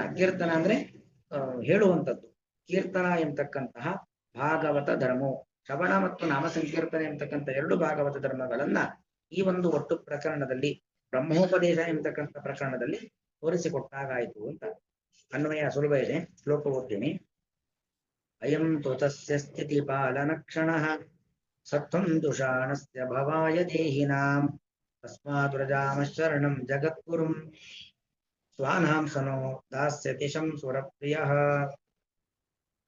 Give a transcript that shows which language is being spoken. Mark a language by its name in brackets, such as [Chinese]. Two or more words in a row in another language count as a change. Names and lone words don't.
[Kannada] ಕೀರ್ತನ ಅಂದ್ರೆ ಹೇಳುವಂಥದ್ದು. ಕೀರ್ತನ ಎಂತಕ್ಕಂತಹ ಭಾಗವತ ಧರ್ಮವು, ಶ್ರವಣ ಮತ್ತು ನಾಮ ಸಂಕೀರ್ತನೆ ಎಂತಕ್ಕಂಥ ಎರಡು ಭಾಗವತ ಧರ್ಮಗಳನ್ನ ಈ ಒಂದು ಒಟ್ಟು ಪ್ರಕರಣದಲ್ಲಿ, ಬ್ರಹ್ಮೋಪದೇಶ ಎಂತಕ್ಕಂಥ ಪ್ರಕರಣದಲ್ಲಿ ತೋರಿಸಿಕೊಟ್ಟಾಗಾಯಿತು ಅಂತ. ಅನ್ವಯ ಸುಲಭ ಇದೆ, ಶ್ಲೋಕ ಓದ್ತೀನಿ. [Sanskrit] अयं तु तस्य स्थिति पालन क्षणः सत्वं दुषाणस्य भवाय देहिनां तस्मात् व्रजामशरणं जगद्गुरुं स्वानां सनो दास्यति शंसुरप्रियः.